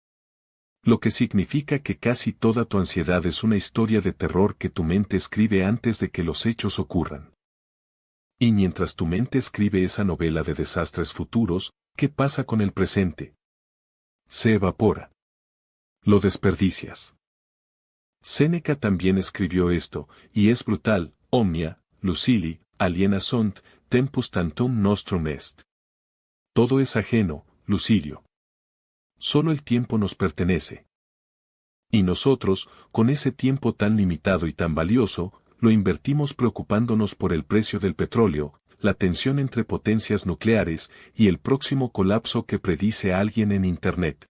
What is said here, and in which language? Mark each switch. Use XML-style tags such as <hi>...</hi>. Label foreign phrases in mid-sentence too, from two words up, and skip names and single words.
<es>Lo que significa que casi toda tu ansiedad es una historia de terror que tu mente escribe antes de que los hechos ocurran. Y mientras tu mente escribe esa novela de desastres futuros, ¿qué pasa con el presente? Se evapora. Lo desperdicias. Séneca también escribió esto, y es brutal:</es> <la>omnia, Lucili, aliena sunt, tempus tantum nostrum est.</la> <es>Todo es ajeno, Lucilio. Solo el tiempo nos pertenece. Y nosotros, con ese tiempo tan limitado y tan valioso, lo invertimos preocupándonos por el precio del petróleo, la tensión entre potencias nucleares y el próximo colapso que predice alguien en Internet.</es>